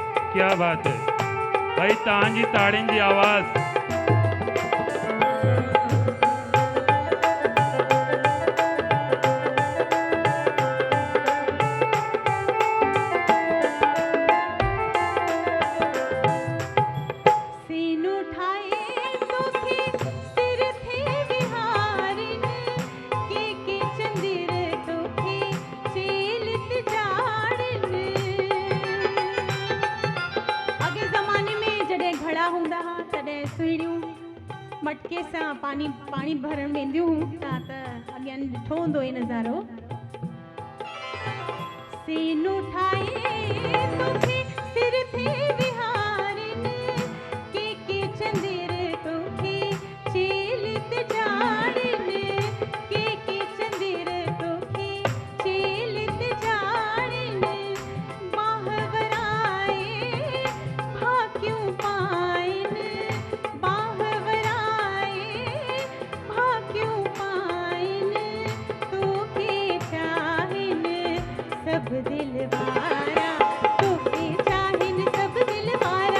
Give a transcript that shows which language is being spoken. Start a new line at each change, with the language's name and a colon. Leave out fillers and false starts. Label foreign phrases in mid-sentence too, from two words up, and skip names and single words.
Hindi: क्या बात है भाई,
Sindhi: तव्हांजी ताड़ियुनि जी आवाज़। सीनू ठाए तोखे सिर थे विहारिन के चंदिर तोखे चेलित जाड़िन। अॻे ज़माने में जॾहिं घड़ा हूंदा हुआ तॾहिं सुहिणियूं मटके सां पाणी भरण वेंदियूं हुयूं त अॻियां ॾिठो हूंदो इहे नज़ारो। सीनू ठाए तोखे सिर थे विहारिन के चंदिर तोखे चेलित जाड़िन के चंदिर तोखे चेलित जाड़िन। बाहवराए भाक्यूं पाइन बाहवराए भाक्यूं पाइन तोखे चाहिन सब दिलवारा तोखे चाहिन सब दिलवारा।